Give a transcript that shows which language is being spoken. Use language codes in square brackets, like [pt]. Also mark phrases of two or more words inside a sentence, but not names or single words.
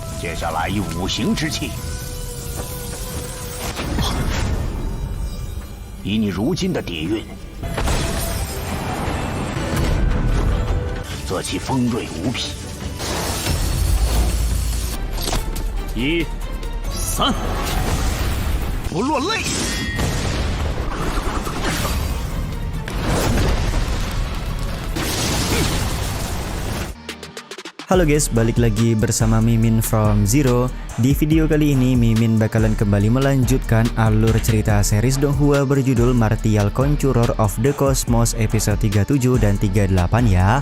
[zh] 接下来以五行之气，以你如今的底蕴，则其锋锐无匹。 1、3，不落泪。 [id] Halo guys, balik lagi bersama Mimin from Zero. Di video kali ini Mimin bakalan kembali melanjutkan alur cerita series Donghua berjudul Martial Conjurer of the Cosmos episode 37 dan 38 ya.